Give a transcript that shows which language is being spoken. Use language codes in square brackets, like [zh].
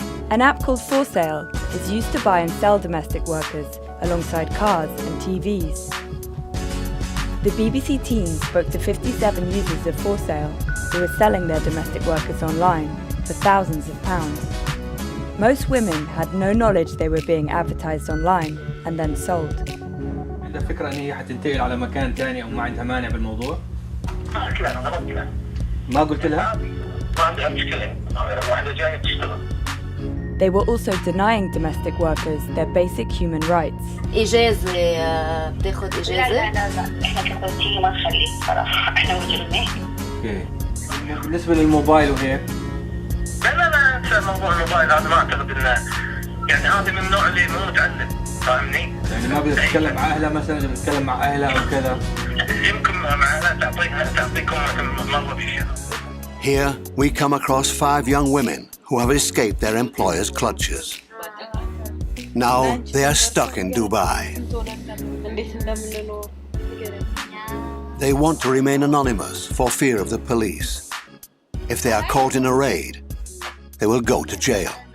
[en] An app called For Sale is used to buy and sell domestic workers alongside cars and TVs. The BBC team spoke to 57 users of For Sale who were selling their domestic workers online for thousands of pounds. Most women had no knowledge they were being advertised online and then sold. [ar] عندها فكرة إن هي حتنتقل على مكان تاني أو ما عندها مانع بالموضوع؟ ما قلت لها. ما قلت لها؟ ما عندها مشكلة واحدة جاية تشتغل. [en] They were also denying domestic workers their basic human rights. [ar] إجازة بتاخد إجازة؟ لا احنا كفوتية ما نخلي صراحة احنا مجرمين. اوكي. بالنسبة للموبايل وهيك؟ لا انسى موضوع الموبايل هذا ما اعتقد انه يعني هذا من النوع اللي مو متعلم فاهمني؟ يعني ما بدها تتكلم مع أهلها مثلا إذا بتتكلم مع أهلها وكذا. يمكن مع أهلها تعطيكم مرة في الشهر. [en] Here we come across 5 young women who have escaped their employers' clutches. Now they are stuck in Dubai. They want to remain anonymous for fear of the police. If they are caught in a raid, they will go to jail.